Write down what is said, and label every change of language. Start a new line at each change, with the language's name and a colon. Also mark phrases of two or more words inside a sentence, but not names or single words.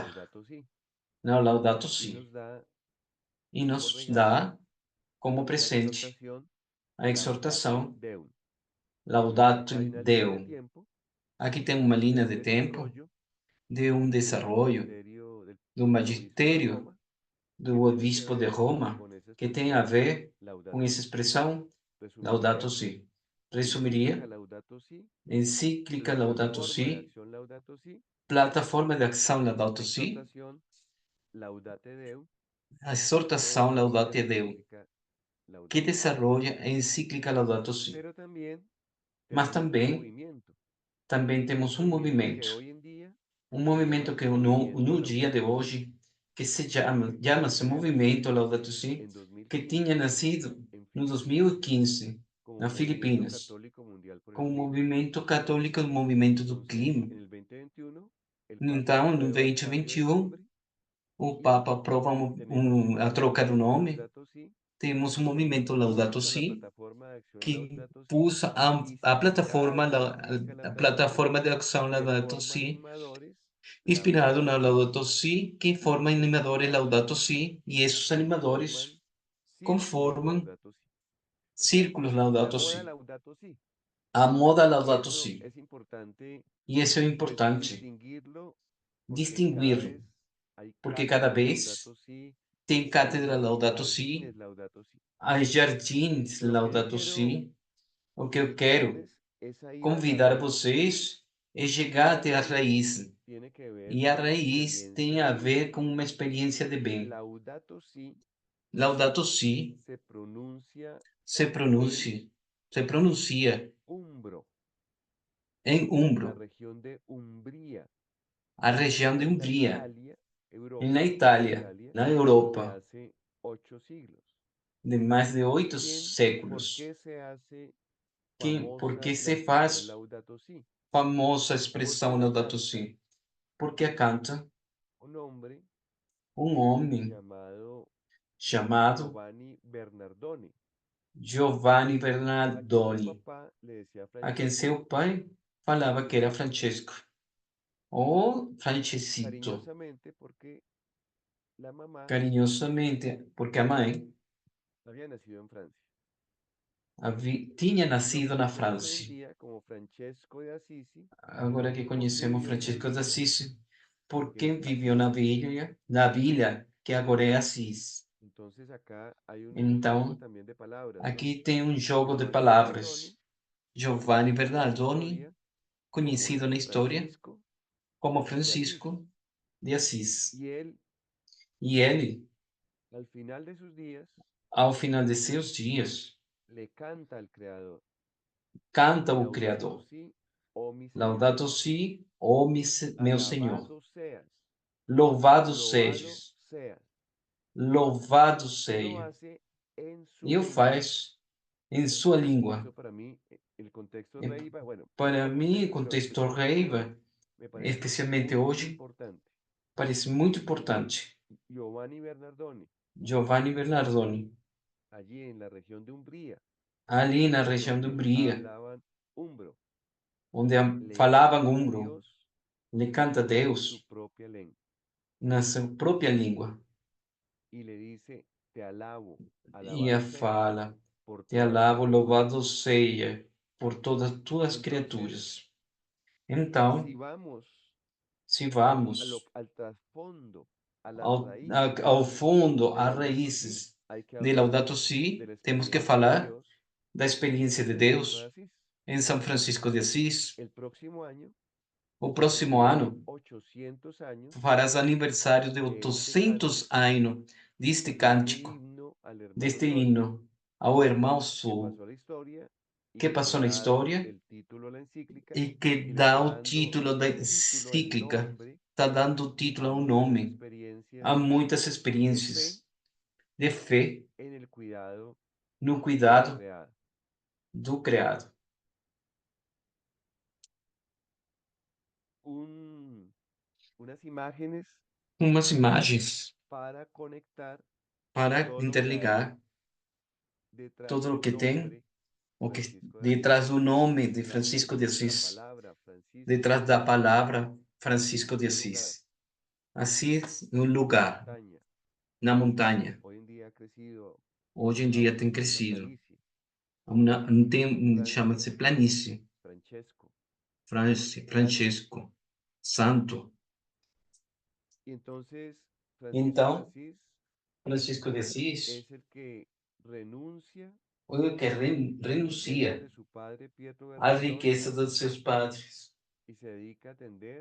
Spanish: Laudato Si.
Portuguese: na Laudato
Spanish: Y
Portuguese: Si.
Spanish: nos da
Portuguese: E como nos
Spanish: regalo
Portuguese: dá como
Spanish: la presente exhortación
Portuguese: a Laudate exortação Deum. Laudato
Spanish: Hay una línea de
Portuguese: Deum.
Spanish: tiempo
Portuguese: Aqui tem uma linha de de
Spanish: un
Portuguese: tempo,
Spanish: desarrollo
Portuguese: de um
Spanish: del desarrollo, magisterio
Portuguese: do
Spanish: del obispo de
Portuguese: magistério
Spanish: Roma que
Portuguese: do
Spanish: tiene que
Portuguese: obispo de ver Roma,
Spanish: con esa
Portuguese: que tem a
Spanish: expresión
Portuguese: ver com
Spanish: Laudato
Portuguese: essa
Spanish: Si.
Portuguese: expressão Laudato
Spanish: Resumiría,
Portuguese: Si.
Spanish: encíclica
Portuguese: Resumiria,
Spanish: Laudato Si,
Portuguese: encíclica Laudato
Spanish: plataforma de
Portuguese: Si,
Spanish: acción Laudato Si,
Portuguese: plataforma de ação Laudato Si,
Spanish: exhortación Laudate Deum,
Portuguese: a o exortação
Spanish: desarrolla
Portuguese: Laudate
Spanish: la
Portuguese: Deum,
Spanish: encíclica
Portuguese: que Laudato Si. desarrolla a encíclica Laudato Si.
Spanish: Pero también
Portuguese: Mas
Spanish: tenemos un
Portuguese: também temos um
Spanish: que hoy en día
Portuguese: um
Spanish: se llama
Portuguese: movimento que
Spanish: Movimiento
Portuguese: no dia de
Spanish: Laudato Si.
Portuguese: hoje, que chama-se Movimento Laudato Si,
Spanish: En
Portuguese: que
Spanish: 2015,
Portuguese: tinha nascido
Spanish: en
Portuguese: no
Spanish: Filipinas,
Portuguese: 2015,
Spanish: como
Portuguese: nas
Spanish: Movimiento Filipinas, Católico Mundial por el
Portuguese: com o
Spanish: Clima.
Portuguese: movimento católico do movimento do
Spanish: Entonces,
Portuguese: clima.
Spanish: en el 2021, el Papa
Portuguese: Então, no
Spanish: aprueba el cambio de
Portuguese: 2021,
Spanish: nombre
Portuguese: o
Spanish: y
Portuguese: Papa aprova
Spanish: tenemos
Portuguese: a troca do
Spanish: Movimiento
Portuguese: nome.
Spanish: Laudato Si,
Portuguese: Temos o movimento
Spanish: que
Portuguese: Laudato
Spanish: usa la
Portuguese: Si,
Spanish: plataforma de acción
Portuguese: que
Spanish: Laudato Si
Portuguese: puxa
Spanish: y
Portuguese: a
Spanish: se
Portuguese: plataforma,
Spanish: aplica
Portuguese: a
Spanish: Laudato Si
Portuguese: plataforma de ação
Spanish: que
Portuguese: Laudato
Spanish: forma
Portuguese: Si,
Spanish: animadores
Portuguese: inspirado na
Spanish: Laudato Si
Portuguese: Laudato Si, que forma animadores Laudato Si, e esses
Spanish: conforman
Portuguese: animadores
Spanish: círculos
Portuguese: conformam
Spanish: Laudato Si. O sea,
Portuguese: círculos
Spanish: la
Portuguese: Laudato
Spanish: moda
Portuguese: Si,
Spanish: Laudato Si.
Portuguese: a moda
Spanish: Y
Portuguese: Laudato
Spanish: eso
Portuguese: Si.
Spanish: es importante,
Portuguese: E isso é
Spanish: pues,
Portuguese: importante,
Spanish: distinguirlo porque cada
Portuguese: distingui-lo,
Spanish: vez hay
Portuguese: porque cada
Spanish: cátedras
Portuguese: vez
Spanish: Laudato Si,
Portuguese: tem
Spanish: hay
Portuguese: cátedra Laudato Si,
Spanish: jardines Laudato Si.
Portuguese: há jardins
Spanish: Lo que yo
Portuguese: Laudato
Spanish: quiero Si.
Portuguese: O que eu quero
Spanish: invitarles es a ir a la
Portuguese: convidar
Spanish: raíz.
Portuguese: vocês é
Spanish: Y
Portuguese: chegar
Spanish: la
Portuguese: até a
Spanish: raíz
Portuguese: raiz.
Spanish: tiene que ver
Portuguese: E a
Spanish: con una
Portuguese: raiz tem
Spanish: experiencia
Portuguese: a
Spanish: de ver bien.
Portuguese: com uma experiência de bem.
Spanish: Laudato Si
Portuguese: Laudato Si
Spanish: se pronuncia
Portuguese: se pronuncia, se pronuncia
Spanish: umbro,
Portuguese: em
Spanish: en la
Portuguese: Umbro,
Spanish: región de Umbría,
Portuguese: a região de
Spanish: en la
Portuguese: Umbria,
Spanish: Italia,
Portuguese: e na
Spanish: Europa,
Portuguese: Itália,
Spanish: Italia,
Portuguese: na
Spanish: de
Portuguese: Europa,
Spanish: hace 8 siglos.
Portuguese: de mais de 8
Spanish: ¿Por
Portuguese: séculos.
Spanish: qué se hace
Portuguese: Por
Spanish: famosa
Portuguese: que
Spanish: la
Portuguese: se
Spanish: expresión
Portuguese: faz
Spanish: Laudato Si?
Portuguese: famosa a
Spanish: Porque
Portuguese: expressão
Spanish: la
Portuguese: Laudato
Spanish: canta
Portuguese: Si? Porque a canta
Spanish: un hombre
Portuguese: um homem
Spanish: llamado
Portuguese: chamado
Spanish: Giovanni Bernardoni.
Portuguese: Giovanni
Spanish: a quien su
Portuguese: Bernardoni,
Spanish: papá le decía
Portuguese: a quem
Spanish: Francesco,
Portuguese: seu pai falava que era Francesco, ou Francesito,
Spanish: cariñosamente porque la mamá
Portuguese: carinhosamente, porque a mãe
Spanish: había nacido en Francia.
Portuguese: tinha
Spanish: Lo
Portuguese: nascido
Spanish: que
Portuguese: na
Spanish: conocemos hoy en
Portuguese: França.
Spanish: día como Francesco de Assisi,
Portuguese: Agora que
Spanish: porque
Portuguese: conhecemos
Spanish: vivió en
Portuguese: Francisco de
Spanish: Sevilla,
Portuguese: Assis,
Spanish: que
Portuguese: porque
Spanish: es
Portuguese: viveu
Spanish: Asís.
Portuguese: na vila que agora é Assis.
Spanish: Entonces acá hay un juego
Portuguese: Então,
Spanish: también de palabras, ¿no?
Portuguese: aqui tem um jogo de
Spanish: Giovanni Bernardoni,
Portuguese: palavras. Giovanni
Spanish: conocido en la
Portuguese: Bernardoni,
Spanish: historia como
Portuguese: conhecido na história
Spanish: Francisco
Portuguese: como
Spanish: de Asís.
Portuguese: Francisco de Assis.
Spanish: Y él,
Portuguese: E ele,
Spanish: al final de sus días,
Portuguese: ao final de seus dias,
Spanish: le canta al Creador,
Portuguese: canta o
Spanish: Laudato
Portuguese: Criador.
Spanish: si, oh mi Señor,
Portuguese: Laudato si, ó meu Senhor.
Spanish: alabado seas,
Portuguese: Louvado loado sejas,
Spanish: seas.
Portuguese: louvado
Spanish: Y lo
Portuguese: seja.
Spanish: hace en su
Portuguese: E o
Spanish: lengua.
Portuguese: faz em sua língua.
Spanish: Eso para mí, el contexto
Portuguese: E
Spanish: Reiva, bueno, no
Portuguese: para
Spanish: solo
Portuguese: mim, o
Spanish: contexto, pero
Portuguese: contexto
Spanish: especialmente hoy,
Portuguese: Reiva,
Spanish: me parece
Portuguese: especialmente
Spanish: muy
Portuguese: hoje,
Spanish: importante.
Portuguese: parece muito importante.
Spanish: Giovanni Bernardoni,
Portuguese: Giovanni Bernardoni,
Spanish: allí en la región de Umbría,
Portuguese: ali na região do
Spanish: donde
Portuguese: Bria,
Spanish: hablaban umbro,
Portuguese: onde
Spanish: le
Portuguese: falavam
Spanish: canta a
Portuguese: umbro,
Spanish: Dios
Portuguese: lhe canta a
Spanish: en su
Portuguese: Deus
Spanish: propia lengua
Portuguese: na sua própria língua.
Spanish: y le dice, te alabo,
Portuguese: E a
Spanish: alabado seas
Portuguese: fala,
Spanish: por
Portuguese: te
Spanish: todas las
Portuguese: alabo,
Spanish: criaturas.
Portuguese: louvado seja por todas as tuas
Spanish: Entonces,
Portuguese: criaturas.
Spanish: si
Portuguese: Então,
Spanish: vamos
Portuguese: se vamos
Spanish: al trasfondo, a las raíces
Portuguese: ao fundo,
Spanish: de
Portuguese: às
Spanish: Laudato Si,
Portuguese: raízes
Spanish: hay que
Portuguese: de
Spanish: hablar
Portuguese: Laudato
Spanish: de
Portuguese: Si,
Spanish: la
Portuguese: temos que
Spanish: experiencia de
Portuguese: falar
Spanish: Dios
Portuguese: da experiência
Spanish: en
Portuguese: de
Spanish: San Francisco de
Portuguese: Deus
Spanish: Asís.
Portuguese: em São Francisco de Assis.
Spanish: El próximo año
Portuguese: O
Spanish: se
Portuguese: próximo
Spanish: cumplirán
Portuguese: ano
Spanish: 800 años
Portuguese: farás aniversário de
Spanish: de este
Portuguese: 800
Spanish: cántico,
Portuguese: anos deste
Spanish: de este
Portuguese: cântico,
Spanish: himno al hermano
Portuguese: deste
Spanish: Sol,
Portuguese: hino ao irmão
Spanish: que
Portuguese: Sul,
Spanish: pasó a la historia y
Portuguese: que
Spanish: que le
Portuguese: passou na
Spanish: ha dado
Portuguese: história
Spanish: el título a la encíclica
Portuguese: e que
Spanish: y le
Portuguese: dá
Spanish: está
Portuguese: o
Spanish: dando
Portuguese: título da
Spanish: título, el
Portuguese: encíclica,
Spanish: nombre
Portuguese: está dando o título
Spanish: a
Portuguese: ao
Spanish: muchas
Portuguese: nome,
Spanish: experiencias
Portuguese: a muitas
Spanish: de fe
Portuguese: experiências de fé
Spanish: en el cuidado
Portuguese: no
Spanish: de lo
Portuguese: cuidado
Spanish: creado.
Portuguese: do Criado.
Spanish: Unas imágenes
Portuguese: Umas imagens
Spanish: para conectar
Portuguese: para
Spanish: todo lo que hay
Portuguese: interligar
Spanish: detrás
Portuguese: todo o
Spanish: del
Portuguese: que tem,
Spanish: nombre
Portuguese: o que
Spanish: Francisco de Asís,
Portuguese: detrás do nome de
Spanish: detrás
Portuguese: Francisco de
Spanish: de la
Portuguese: Assis,
Spanish: palabra Francisco
Portuguese: detrás
Spanish: de
Portuguese: da
Spanish: Asís.
Portuguese: palavra Francisco
Spanish: Asís,
Portuguese: de
Spanish: un lugar,
Portuguese: Assis. Assis, um
Spanish: una
Portuguese: lugar
Spanish: montaña.
Portuguese: na montanha.
Spanish: Hoy en día ha crecido
Portuguese: Hoje em
Spanish: a
Portuguese: dia tem
Spanish: una
Portuguese: crescido.
Spanish: planicie,
Portuguese: Chama-se
Spanish: Francisco,
Portuguese: planície.
Spanish: Francesco. Santo.
Portuguese: Francesco, santo.
Spanish: Y entonces Francisco de
Portuguese: Então,
Spanish: Asís
Portuguese: Francisco de Assis,
Spanish: es el que renuncia
Portuguese: o que
Spanish: a las riquezas
Portuguese: renuncia
Spanish: de su padre Pietro
Portuguese: às
Spanish: Bernardoni
Portuguese: riquezas dos seus padres
Spanish: y se dedica a atender